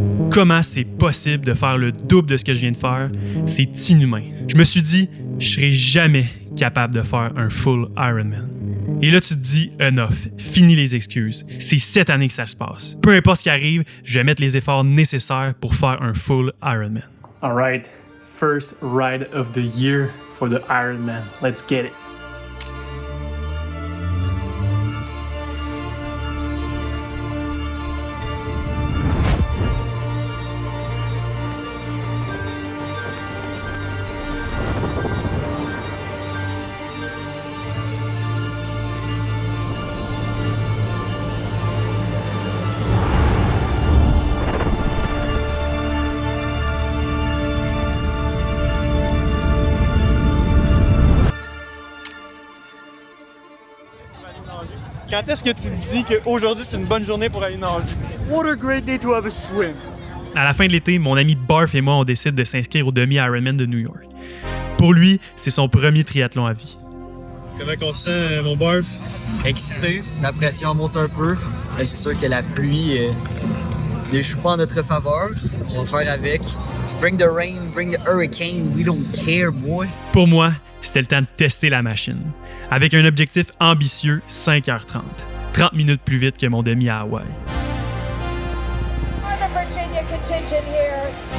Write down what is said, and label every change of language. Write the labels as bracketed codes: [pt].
[fr] Comment c'est possible de faire le double de ce que je viens de faire? C'est inhumain. Je me suis dit, je serai jamais capable de faire un full Ironman. Et là, tu te dis, enough, fini les excuses. C'est cette année que ça se passe. Peu importe ce qui arrive, je vais mettre les efforts nécessaires pour faire un full Ironman. [en] All right, first ride of the year for the Ironman. Let's get it. [fr] Quand est-ce que tu te dis qu'aujourd'hui c'est une bonne journée pour aller nager? [en] What a great day to have a swim! [fr] À la fin de l'été, mon ami Barf et moi, on décide de s'inscrire au demi-Ironman de New York. Pour lui, c'est son premier triathlon à vie. Comment on se sent, mon Barf? Excité, la pression monte un peu. Mais c'est sûr que la pluie ne joue pas en notre faveur. On va faire avec. [en] Bring the rain, bring the hurricane, we don't care, boy. [fr] Pour moi, c'était le temps de tester la machine. Avec un objectif ambitieux, 5h30. 30 minutes plus vite que mon demi à Hawaï. [en] Virginia contingent here.